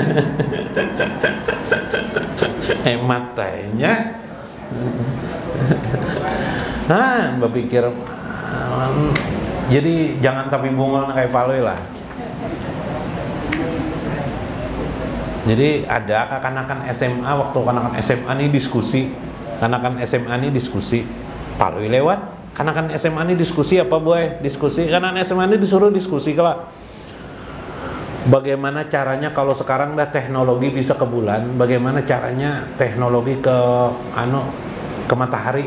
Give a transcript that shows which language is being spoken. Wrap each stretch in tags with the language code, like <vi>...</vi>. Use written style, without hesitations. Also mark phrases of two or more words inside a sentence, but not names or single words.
<bjn>Hemat tanya. Nah, berpikir jadi jangan tapi bungol kayak paloi lah.</bjn> <id>Jadi ada kanak-kanak SMA, waktu kanak-kanak SMA ini diskusi. Kanak-kanak SMA ini diskusi. Paloi lewat. Kanak-kanak SMA ini diskusi apa boy? Diskusi. Kanak-kanak SMA ini disuruh diskusi kalau bagaimana caranya kalau sekarang dah teknologi bisa ke bulan, bagaimana caranya teknologi ke matahari.</id>